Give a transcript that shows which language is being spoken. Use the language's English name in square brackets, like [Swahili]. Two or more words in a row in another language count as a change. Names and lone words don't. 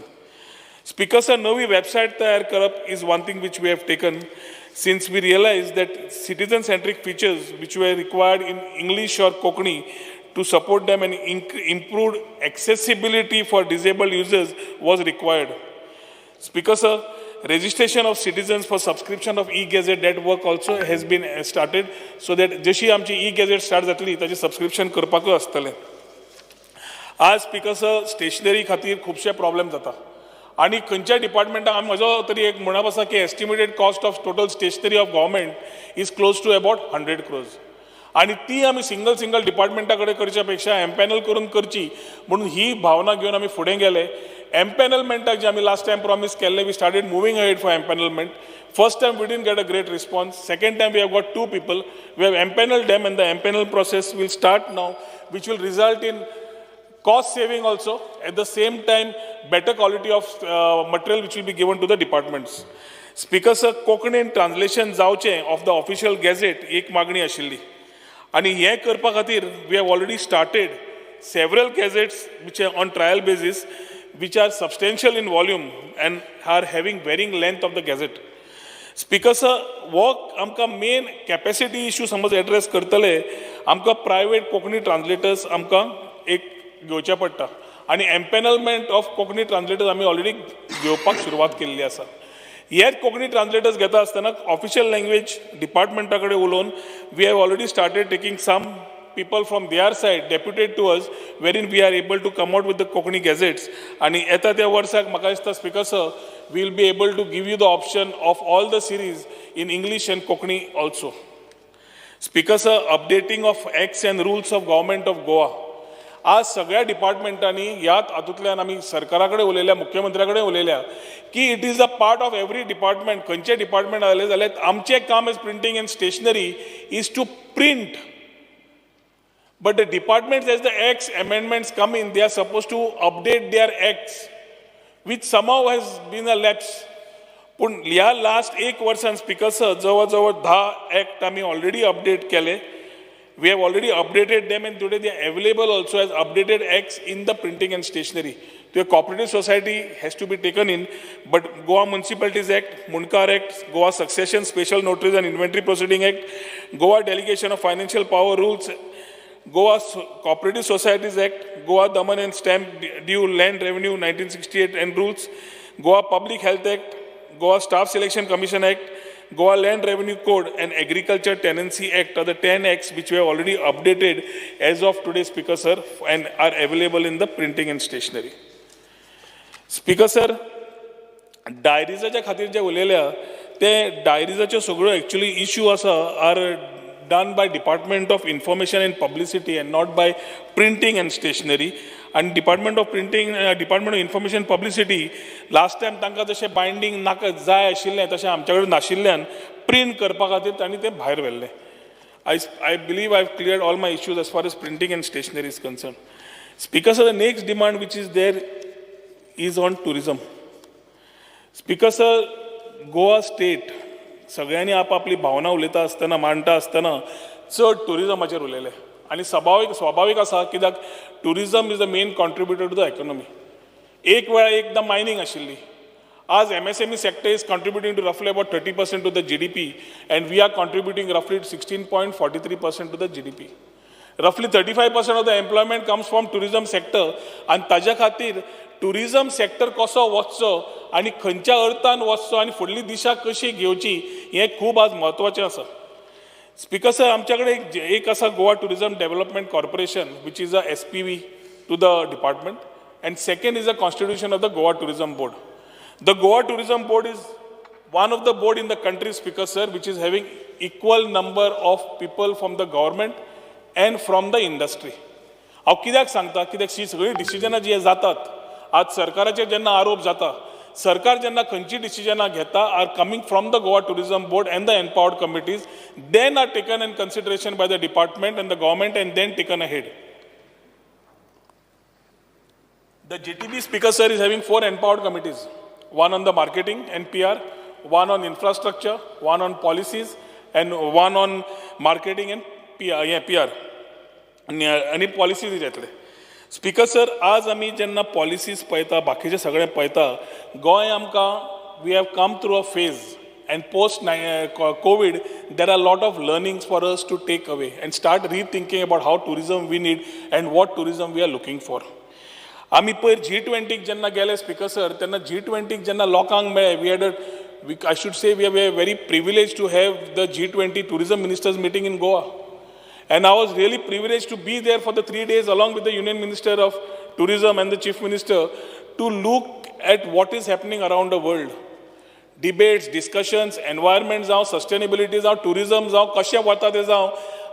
[English] Speaker, sir, [Konkani] नवी वेबसायट तयार करप [English] is one thing which we have taken since we realized that citizen-centric features which were required in English or Konkani to support them and improved accessibility for disabled users was required. Speaker, sir, registration of citizens for subscription of E-Gazette, that work also has been started, so that [Konkani] जशी आमची E-Gazette स्टार्ट जातली ताचे सबस्क्रिप्शन करपाकूय आसतलें. आज [English] Speaker sir [Konkani] स्टेशनरी खातीर खुबशे प्रॉब्लेम जाता आनी खंयच्या डिपार्टमेंटाक म्हजो तरी एक म्हणप आसा की [English] estimated cost of total stationery of government is close to about 100 crores. [Konkani] आणि ती आमी सिंगल डिपार्टमेंटा कडेन करच्या पेक्षा एम्पॅनल करून करची म्हणून ही भावना घेवन आमी फुडें गेले. एम्पॅनलमेंटाक जे आमी [English] last time [Konkani] प्रॉमिस केल्ले, [English] we started moving ahead for empanelment. First time we didn't get a great response. Second time we have got 2 people. We have empaneled them and the empanel process will start now, which will result in cost saving also. At the same time, better quality of material which will be given to the departments. Speaker, sir, [Konkani] कोंकणीन ट्रान्सलेशन जावचें [English] of the official gazette [Konkani] एक मागणी आशिल्ली आनी हें करपा खातीर [English] we have already started several gazettes which are on trial basis, which are substantial in volume and are having varying length of the gazette. Speaker sir [Konkani] हो आमकां [English] main capacity issue [Konkani] समज एड्रेस करतले आमकां [English] private Konkani translators [Konkani] आमकां एक घेवचे पडटा आनी [English] empanelment of Konkani translators [Konkani] आमी ऑलरेडी घेवपाक सुरवात केल्ली आसा. हेच कोंकणी ट्रान्सलेटर्स घेता आसतना [English] official language [Konkani] डिपार्टमेंटा कडेन उलोवन [English] we have already started taking some people from their side deputed to us wherein we are able to come out with the Konkani gazettes and [Konkani] eta त्या वर्साक म्हाका दिसता [English] Speaker sir we will be able to give you the option of all the series in English and Konkani also. Speaker sir, updating of acts and rules of government of Goa. [Konkani] आज सगळ्या डिपार्टमेंटांनी ह्यात हातूंतल्यान आमी सरकारा कडेन उलयल्या मुख्यमंत्र्या कडेन उलयल्या की [English] it is a part of every department [Konkani] खंयचे डिपार्टमेंट जाले जाल्यार आमचें काम [English] as printing and stationery is to print. But the departments, as the acts amendments come in, they are supposed to update their acts, which somehow has been a lapse. [Konkani] पण ह्या लास्ट एक वर्सान [English] Speaker sir [Konkani] जवळ जवळ 10 ॲक्ट आमी ऑलरेडी अपडेट केले. [English] We have already updated them and today they are available also as updated acts in the printing and stationery. The cooperative society has to be taken in, but Goa Municipalities Act, Munkar Act, Goa Succession Special Notaries and Inventory Proceeding Act, Goa Delegation of Financial Power Rules, Goa Cooperative Societies Act, Goa Daman and Stamp Due Land Revenue 1968 and Rules, Goa Public Health Act, Goa Staff Selection Commission Act, Goa Land Revenue Code and Agriculture Tenancy Act are the 10 acts which we have already updated as of today, Speaker Sir, and are available in the printing and stationery. Speaker Sir, [Konkani] डायरीजाच्या खातीर जे उलयल्या ते डायरीजाच्यो सगळ्यो [English] actually issue [Konkani] आसा [English] are done by Department of Information and Publicity and not by Printing and Stationery. And Department of Printing, Department of Information and Publicity, last time [Konkani] तांकां जशें बायंडींग नाका जाय आशिल्लें तशें आमच्या कडेन नाशिल्ल्यान प्रिंट करपा खातीर तांणी तें भायर व्हेल्लें. [English] I believe I have cleared all my issues as far as printing and stationery is concerned. Speaker sir, the next demand which is there is on tourism. Speaker sir, [Konkani] Goa State सगळ्यांनी आपापली भावना उलयता आसतना मांडटा आसतना चड टुरिजमाचेर उलयले आनी स्वाभावीक आसा कित्याक [English] tourism is the main contributor to the economy. [Konkani] एक वेळा एकदां मायनिंग आशिल्ली. [English] आज MSME sector is contributing to roughly about 30% to the GDP and we are contributing roughly 16.43% to the GDP. Roughly 35% of the employment comes from tourism sector and [Konkani] ताज्या खातीर टुरिजम सेक्टर कसो वचचो आनी खंयच्या अर्थान वचचो आनी फुडली दिशा कशी घेवची हें खूब आज म्हत्वाचें आसा. [English] Speaker sir, [Konkani] आमच्या कडेन एक आसा [English] Goa Tourism Development Corporation which is a SPV to the department and second is a constitution of the Goa Tourism Board. The Goa Tourism Board is one of the board in the country, Speaker Sir, which is having equal number of people from the government and from the industry. [Konkani] हांव कित्याक सांगता कित्याक ही सगळी डिसिजनां जी जातात आज सरकाराचेर जेन्ना आरोप जाता सरकार जेन्ना खंयची डिसिजनां घेता [English] are coming from the Goa Tourism Board and the empowered committees then are taken in consideration by the department and the government and then taken ahead. The GTB, Speaker Sir, is having 4 empowered committees. One on the marketing and PR, one on infrastructure, one on policies, and one on marketing and PR. [Konkani] आणि पॉलिसीज येतले. [English] Speaker sir, [Konkani] आज आमी जेन्ना पॉलिसीज पळयता बाकीचे सगळें पळयता गोंय आमकां [English] we have come through a phase and post COVID there are a lot of learnings for us to take away and start rethinking about how tourism we need and what tourism we are looking for. [Konkani] आमी पयर G20 जेन्ना गेले [English] Speaker sir [Konkani] तेन्ना G20 जेन्ना लोकांक मेळ्ळे [English] I should say we are very privileged to have the G20 tourism ministers meeting in Goa, and I was really privileged to be there for the 3 days along with the Union Minister of Tourism and the Chief Minister to look at what is happening around the world. Debates, discussions, [Konkani] environment जावं, sustainability जावं, tourism जावं, कशें वता तें जावं,